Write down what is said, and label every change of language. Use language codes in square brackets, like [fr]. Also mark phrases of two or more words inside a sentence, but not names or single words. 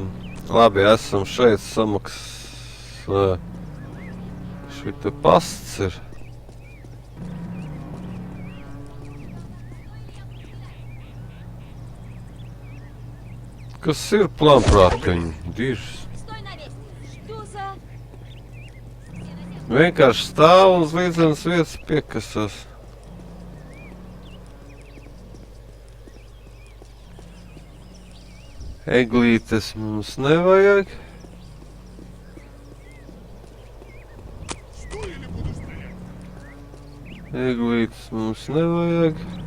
[lv] Labi, esam šeit samaksā. Šita pasts ir. Kas ir plānprātiņi? Dižs. [ru] Стой на месте! Что за... [lv] Vienkārši stāv uz līdzenas vietas piekasās. Eglītes mums nevajag. Eglītes mums nevajag.